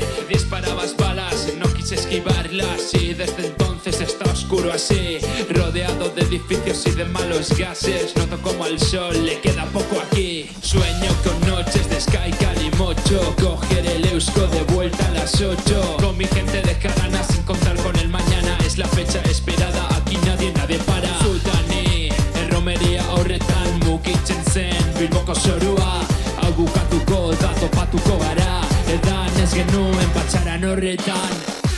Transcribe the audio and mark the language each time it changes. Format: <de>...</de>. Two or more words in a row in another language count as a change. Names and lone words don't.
<es>Disparabas balas, no quise esquivarlas y desde entonces está oscuro así, rodeado de edificios y de malos gases. Noto como al sol le queda poco aquí. Sueño con noches de Sky Calimocho, coger el Eusko de vuelta a las 8 con mi gente de Jarana sin contar con el mañana. Es la fecha esperada, aquí nadie para.</es> <eu>Sultani, erromeria horretan mugitzen zen Bilboko zorua, hau bukatuko da topatuko gara. Edan ez genuen patxaran horretan.</eu>